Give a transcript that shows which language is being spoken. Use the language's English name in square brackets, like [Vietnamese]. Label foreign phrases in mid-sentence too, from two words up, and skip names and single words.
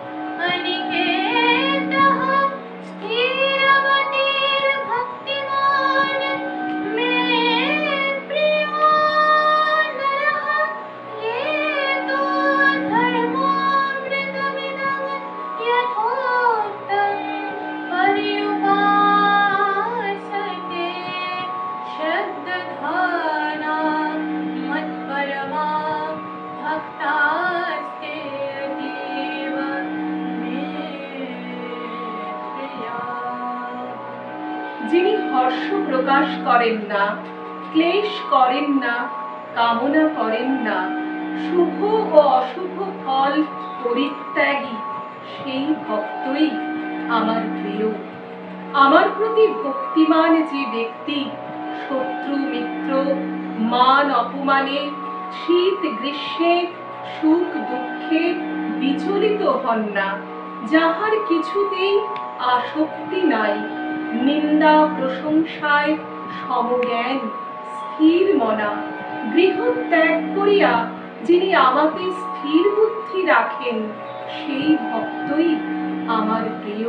[Sanskrit] अनिकेतः स्थिरमतिर्भक्तिमान् मे प्रियो नरः येतो धर्मामृतमिदं यथोक्तं पर्युपासते श्रद्धाना मत्परमा भक्तास्ते अतीव मे प्रिया। [Bangla] যিনি হর্ষ প্রকাশ করেন না, ক্লেশ করেন না, কামনা করেন না, শুভ ও অশুভ ফল পরিত্যাগী, সেই ভক্তই আমার প্রিয়। আমার প্রতি ভক্তিমান যে ব্যক্তি শত্রু মিত্র, মান অপমানে, শীত গ্রীষ্মে, সুখ দুঃখে বিচলিত হন না, যাহার কিছুতেই আসক্তি নাই, নিন্দা প্রশংসায় সমজ্ঞান, স্থির মনা, গৃহ ত্যাগ করিয়া যিনি আমাকে স্থির বুদ্ধি রাখেন, সেই ভক্তই আমার প্রিয়।